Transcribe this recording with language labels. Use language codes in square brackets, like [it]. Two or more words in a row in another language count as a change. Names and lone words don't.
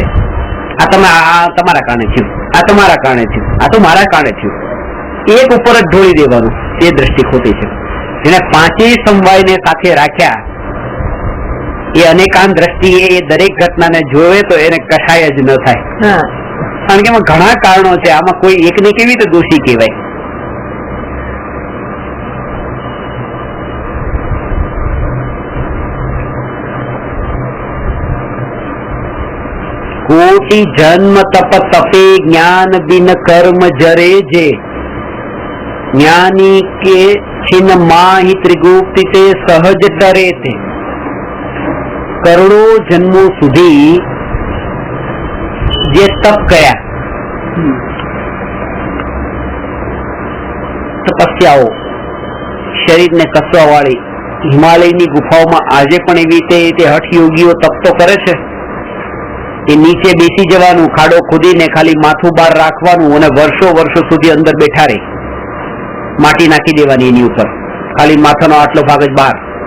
[gu] આ તમારા કારણે થયું, આ તમારા કારણે થયું, આ તો મારા કારણે થયું, એક ઉપર જ ઢોળી દેવાનું, એ દ્રષ્ટિ ખોટી છે. જેને 5 સમવાયને સાથે રાખ્યા એ અનેકાંત દ્રષ્ટિએ એ દરેક ઘટનાને જોવે તો એને કશાય જ ન થાય, કારણ કે એમાં ઘણા કારણો છે, આમાં કોઈ એકને કેવી રીતે દોષી કહેવાય. [hi] कोटि जन्म तप तपे ज्ञान बिन कर्म जरे जे ज्ञानी के छिन माहि त्रिगुप्ति ते सहज डरे थे. करोड़ो जन्मों [gu] સુધી જે તપ કર્યા, તપસ્યાઓ, શરીરને કસવા વાળી હિમાલયની ગુફાઓમાં આજે પણ એવી રીતે હઠ યોગીઓ તપ તો કરે છે, એ નીચે બેસી જવાનું, ખાડો ખોદીને ખાલી માથું બહાર રાખવાનું અને વર્ષો વર્ષો સુધી અંદર બેઠા રહે, માટી નાખી દેવાની એની ઉપર, ખાલી માથાનો આટલો ભાગ જ બહાર.